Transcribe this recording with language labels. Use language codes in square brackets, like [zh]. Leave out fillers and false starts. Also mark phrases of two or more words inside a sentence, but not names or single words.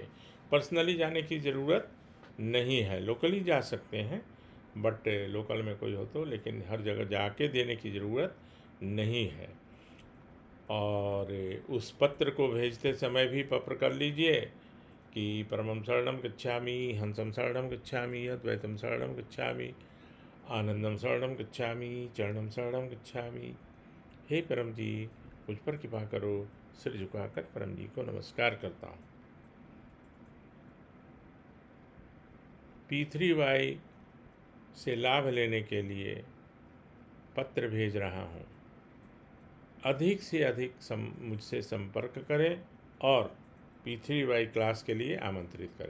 [hi] पर्सनली जाने की ज़रूरत नहीं है, लोकली जा सकते हैं, [en] but local [hi] में कोई हो तो, लेकिन हर जगह जाके देने की ज़रूरत नहीं है। और उस पत्र को भेजते समय भी पत्र कर लीजिए कि [sa] परमं शरणं गच्छामि, हंसं शरणं गच्छामि, अद्वैतं शरणं गच्छामि, आनंदम शरणं गच्छामि, चरणं शरणं गच्छामि। [hi] हे परम जी, मुझ पर कृपा करो। सिर झुकाकर परम जी को नमस्कार करता हूँ। P3Y से लाभ लेने के लिए पत्र भेज रहा हूँ। अधिक से अधिक मुझसे संपर्क करें और P3Y क्लास के लिए आमंत्रित करें।